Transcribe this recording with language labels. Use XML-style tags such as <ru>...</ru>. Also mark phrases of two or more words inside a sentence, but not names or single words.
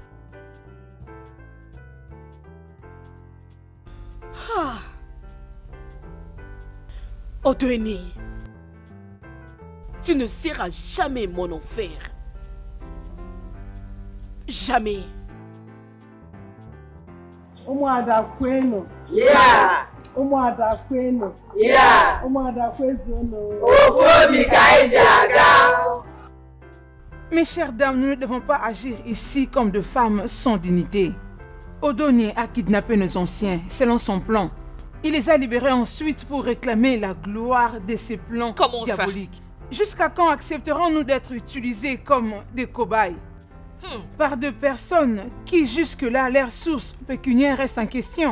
<fr>Ah. Odweni, tu ne seras jamais mon enfer. Jamais.</fr> <ig>Umuada kwenu. Yeah. Umuada kwenu. Yeah. Umuada kwenu. Ofobi kaijaga.</ig> <fr>Mes chères dames, nous ne devons pas agir ici comme de femmes sans dignité. Odoni a kidnappé nos anciens, selon son plan. Il les a libérés ensuite pour réclamer la gloire de ses plans Comment ça? diaboliques. Jusqu'à quand accepterons-nous d'être utilisés comme des cobayes par deux personnes qui jusque-là, leur source pécuniaire reste en question?</fr>